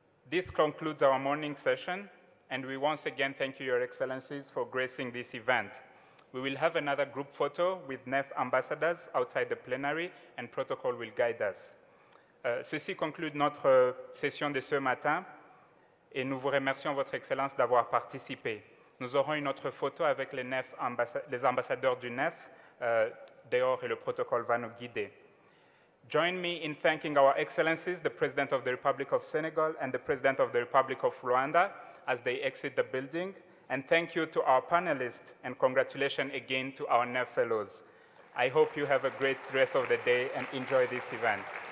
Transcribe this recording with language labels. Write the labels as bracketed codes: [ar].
[en] This concludes our morning session, and we once again thank you, Your Excellencies, for gracing this event. We will have another group photo with NEF ambassadors outside the plenary, and protocol will guide us. [fr] Ceci conclut notre session de ce matin, et nous vous remercions, Votre Excellence, d'avoir participé. Nous aurons une autre photo avec les ambassadeurs du NEF dehors, et le protocole va nous guider. [en] Join me in thanking our Excellencies, the President of the Republic of Senegal and the President of the Republic of Rwanda, as they exit the building. And thank you to our panelists, and congratulations again to our NEF Fellows. I hope you have a great rest of the day and enjoy this event.